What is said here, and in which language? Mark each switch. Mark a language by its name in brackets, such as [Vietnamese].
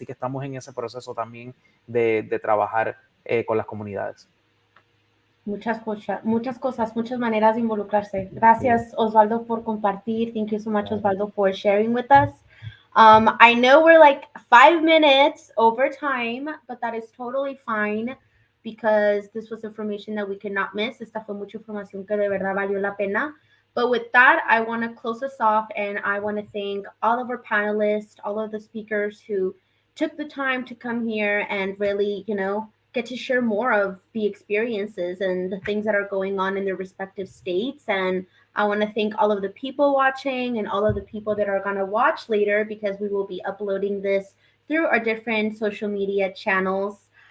[Spanish] Así que estamos en ese proceso también de trabajar con las comunidades. Muchas cosas, muchas maneras de involucrarse. Gracias, Osvaldo, por compartir. [English] Thank you so much, Osvaldo, for sharing with us. I know we're like 5 minutes over time, but that is totally fine because this was information that we could not miss. [Spanish] Esta fue mucha información que de verdad valió la pena. [English] But with that, I want to close us off and I want to thank all of our panelists, all of the speakers who took the time to come here and really, get to share more of the experiences and the things that are going on in their respective states. And I want to thank all of the people watching and all of the people that are going to watch later because we will be uploading this through our different social media channels.